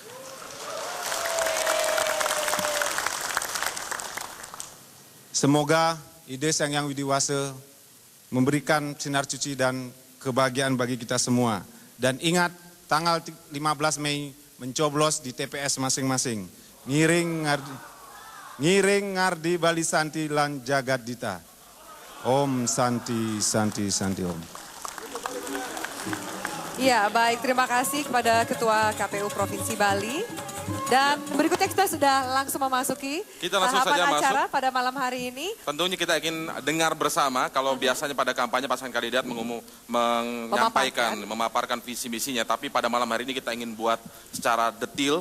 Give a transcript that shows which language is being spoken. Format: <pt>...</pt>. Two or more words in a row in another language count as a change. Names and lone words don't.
<id>Semoga ide Sang Hyang Widi Wase memberikan sinar suci dan kebahagiaan bagi kita semua. Dan ingat, tanggal 15 Mei mencoblos di TPS masing-masing.</id> <ban>Ngiring ngardi Bali Santi lan Jagat Dita. Om Santi Santi Santi Om.</ban> <id>Ya, baik, terima kasih kepada Ketua KPU Provinsi Bali. Dan berikutnya kita sudah langsung memasuki Kita langsung saja tahapan acara masuk. pada malam hari ini. Tentunya kita ingin dengar bersama, kalau biasanya pada kampanye pasangan kandidat menyampaikan, memaparkan visi misinya, tapi pada malam hari ini kita ingin buat secara detail</id>